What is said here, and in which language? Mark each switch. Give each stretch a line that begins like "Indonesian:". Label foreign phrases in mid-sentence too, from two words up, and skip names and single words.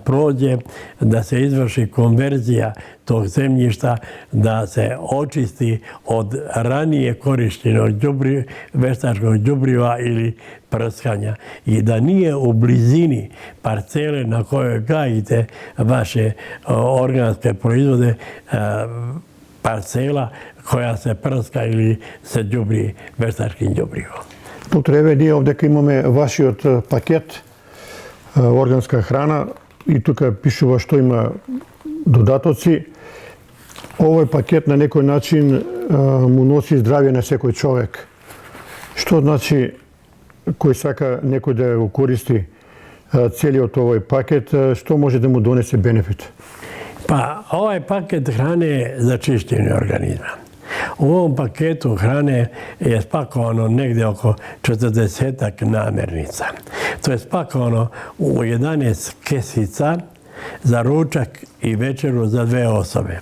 Serbian: prođe, da se izvrši konverzija tog zemljišta, da se očisti od ranije korištenog veštačkog đubriva ili prskanja i da nije u blizini parcele na kojoj gajite vaše organske proizvode parcela koja se prska ili se đubri veštačkim đubrivom.
Macedonian: Доктор, еве ние овдека имаме вашиот пакет органска храна и тука пишува што има додатоци. Овој пакет на некој начин му носи здравје на секој човек. Што значи кој сака некој да го користи целиот овој пакет, што може да му донесе бенефит?
Serbian: Pa ovaj paket hrane je za čišćenje organizma. U ovom paketu hrane je spakovano negdje oko 40 namirnica. To je spakovano u 11 kesica za ručak i večeru za 2 osobe.